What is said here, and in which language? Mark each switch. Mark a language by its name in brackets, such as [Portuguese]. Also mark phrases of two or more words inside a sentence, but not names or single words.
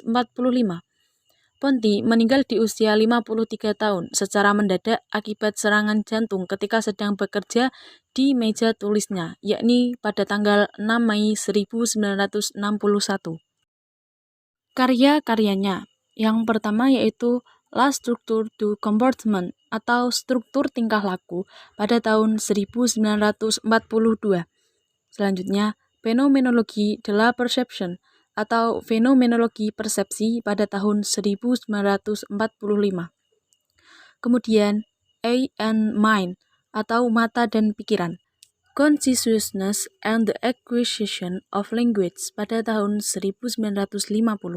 [Indonesian] Ponty meninggal di usia 53 tahun secara mendadak akibat serangan jantung ketika sedang bekerja di meja tulisnya, yakni pada tanggal 6 Mei 1961. Karya-karyanya yang pertama yaitu La Structure du Comportement atau struktur tingkah laku pada tahun 1942. Selanjutnya, Fenomenologi de la Perception atau fenomenologi persepsi pada tahun 1945. Kemudian, Eye and Mind atau mata dan pikiran, Consciousness and the Acquisition of Language pada tahun 1950.